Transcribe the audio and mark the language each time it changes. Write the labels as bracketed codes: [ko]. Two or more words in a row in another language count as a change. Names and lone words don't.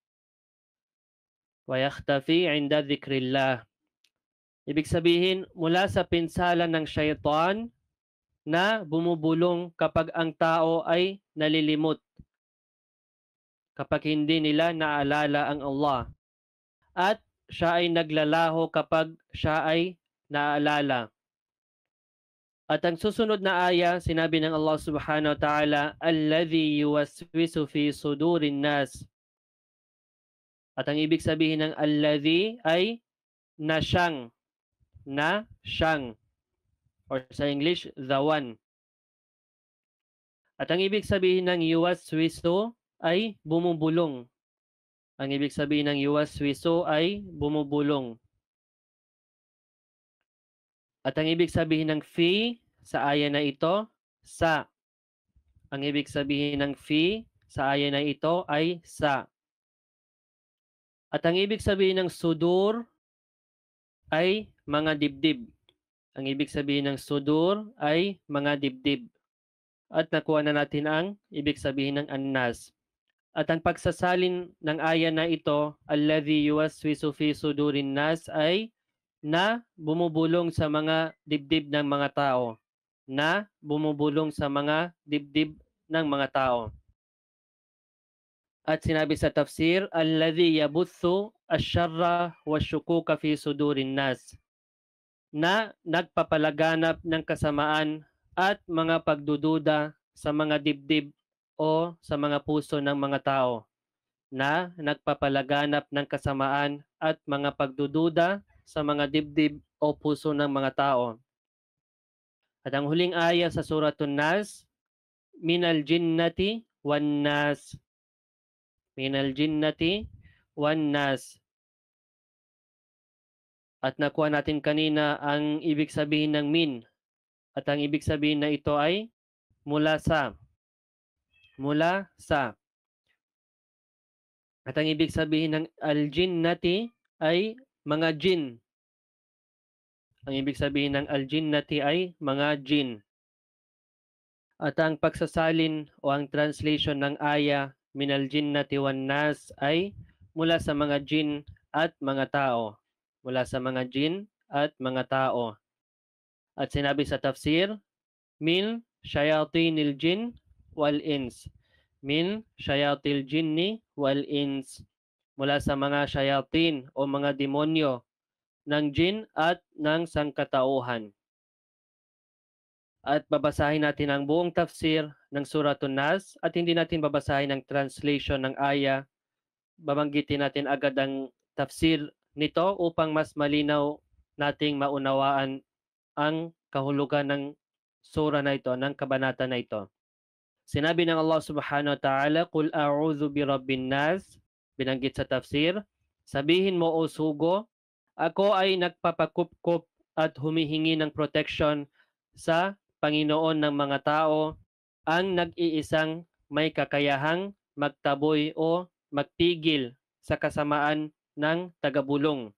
[ar] ويختفي عند ذكر الله. [tl] Ibig sabihin, mula sa pinsala ng syaitan na bumubulong kapag ang tao ay nalilimot. Kapag hindi nila naalala ang Allah. At siya ay naglalaho kapag siya ay naaalala. At ang susunod na aya, sinabi ng Allah [ar] سبحانه وتعالى, الذي يوسوس في صدور الناس. [tl] At ang ibig sabihin ng alladhi ay na siyang, or sa English, [en] the one. [tl] At ang ibig sabihin ng yuwaswisu ay bumubulong. Ang ibig sabihin ng yuwaswisu ay bumubulong. At ang ibig sabihin ng fi sa aya na ito, sa. Ang ibig sabihin ng fi sa aya na ito ay sa. At ang ibig sabihin ng sudur ay mga dibdib. Ang ibig sabihin ng sudur ay mga dibdib. At nakuha na natin ang ibig sabihin ng annas. At ang pagsasalin ng aya na ito, [ar] الذي يوسوس في صدور الناس, [tl] ay na bumubulong sa mga dibdib ng mga tao. Na bumubulong sa mga dibdib ng mga tao. At sinabi sa tafsir, [ar] الذي يبث الشر والشكوك في صدور الناس. [tl] Na nagpapalaganap ng kasamaan at mga pagdududa sa mga dibdib o sa mga puso ng mga tao. Na nagpapalaganap ng kasamaan at mga pagdududa sa mga dibdib o puso ng mga tao. At ang huling aya sa Suratun Nas, [ar] من الجنة والناس. من الجنة والناس. [tl] At nakuha natin kanina ang ibig sabihin ng min. At ang ibig sabihin na ito ay mula sa. Mula sa. At ang ibig sabihin ng al-jinnati ay mga jin. Ang ibig sabihin ng al-jinnati ay mga jin. At ang pagsasalin o ang translation ng aya [ar] من الجنة والناس [tl] ay mula sa mga jin at mga tao. Mula sa mga jin at mga tao. At sinabi sa tafsir, [ar] من شياطين الجن والإنس. من شياطين الجن والإنس. [tl] Mula sa mga shayatin o mga demonyo ng jin at ng sangkatauhan. At babasahin natin ang buong tafsir ng Suratun Nas at hindi natin babasahin ang translation ng aya. Babanggitin natin agad ang tafsir nito upang mas malinaw nating maunawaan ang kahulugan ng sura na ito, ng kabanata na ito. Sinabi ng Allah [ar] سبحانه وتعالى, قل أعوذ برب الناس, [tl] binanggit sa tafsir, sabihin mo o sugo, ako ay nagpapakupkup at humihingi ng protection sa Panginoon ng mga tao, ang nag-iisang may kakayahang magtaboy o magpigil sa kasamaan ng tagabulong.